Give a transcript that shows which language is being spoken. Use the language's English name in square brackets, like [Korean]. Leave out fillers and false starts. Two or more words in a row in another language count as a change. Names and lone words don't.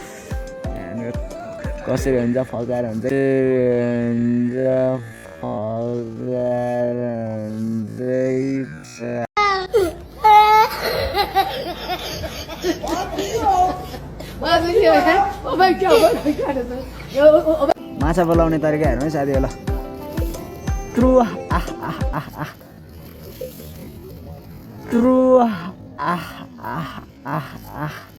[Nepali] कसरी हुन्छ फकाएर हुन्छ माछा बोलाउने तरिका हेर्नु है साथी होला ट्रु आह आह आह आह ट्रु आह आह आह आह